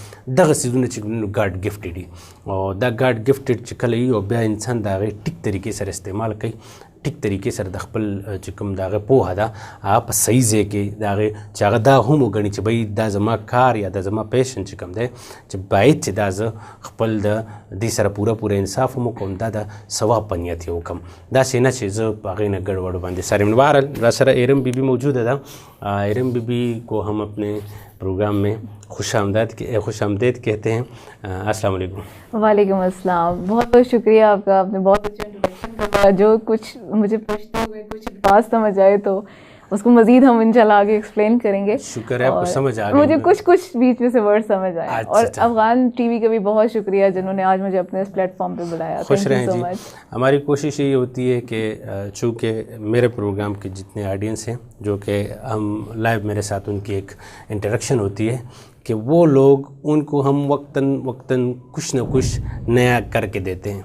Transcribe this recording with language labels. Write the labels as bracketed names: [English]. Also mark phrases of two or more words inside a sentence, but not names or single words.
[Pashto] دغه څیزونه چې کوم [English] god gifted [Pashto] دي او دا [English] god gifted [Pashto] چې کله وي او بیا انسان د هغې ټیک طریقې سره استعمال کوي، ټیک طریقې سره د خپل چې کوم د هغې پوهه ده هغه په صحیح ځای کې د هغې چې هغه دا هم وګڼي چې بھئی دا زما کار یا دا زما پیشن چې کوم دی چې باید چې دا زه خپل د دې سره پوره انصاف هم وکړم، دا د ثواب په نیت یې وکړم، داسې نه چې زه په هغې نه ګډوډ باندې سر یم. بهرحال را سره ایرم بی بی موجوده ده. [Urdu] ایرم بی بی کو ہم اپنے پروگرام میں خوش آمدید کہتے ہیں. [Arabic] السلام علیکم. وعلیکم السلام. [Urdu] بہت بہت شکریہ آپ کا، آپ نے بہت اچھا انٹروڈکشن کرا. جو کچھ مجھے پوچھتے ہوئے کچھ بات سمجھ آئے تو اس کو مزید ہم ان شاء اللہ آگے ایکسپلین کریں گے. شکر ہے آپ کو سمجھ آ گئی. مجھے کچھ بیچ میں سے ورڈ سمجھ آئے۔ اور افغان ٹی وی کا بھی بہت شکریہ جنہوں نے آج مجھے اپنے اس پلیٹ فارم پہ بلایا. خوش رہیں جی. ہماری کوشش یہی ہوتی ہے کہ چونکہ میرے پروگرام کے جتنے آڈینس ہیں جو کہ ہم لائیو میرے ساتھ ان کی ایک انٹرایکشن ہوتی ہے کہ وہ لوگ ان کو ہم وقتاً کچھ نہ کچھ نیا کر کے دیتے ہیں.